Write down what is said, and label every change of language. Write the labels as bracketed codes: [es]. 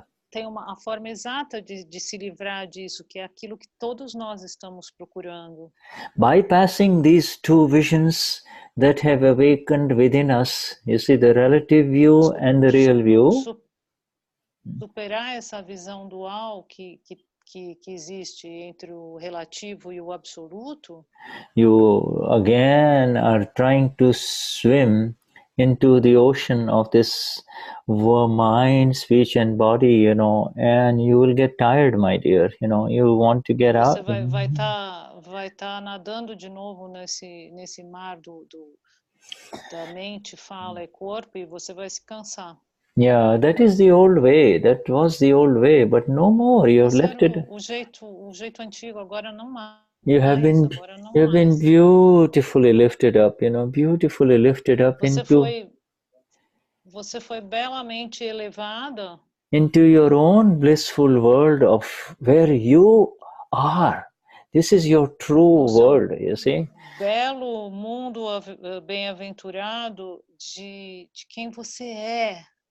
[pt] Tem a forma exata de se livrar disso, que é aquilo que todos nós estamos procurando. [en] Bypassing these two visions that have awakened within us, you see, the relative view and the real view. [pt] Superar essa visão dual que existe entre o relativo e o absoluto. [en] You again are trying to swim into the ocean of this mind, speech and body, and you will get tired, my dear. You want to get out. [pt] Você vai tá nadando de novo nesse mar da mente, fala e corpo, e você vai se cansar. [en] That is the old way. That was the old way, but no more. You have left it. [pt] O jeito antigo, agora não mais. [en] You have been beautifully lifted up, beautifully lifted up [pt] Você foi belamente elevada [en] into your own blissful world of where you are. This is your true world, you see. [pt] Belo mundo bem-aventurado de quem você é.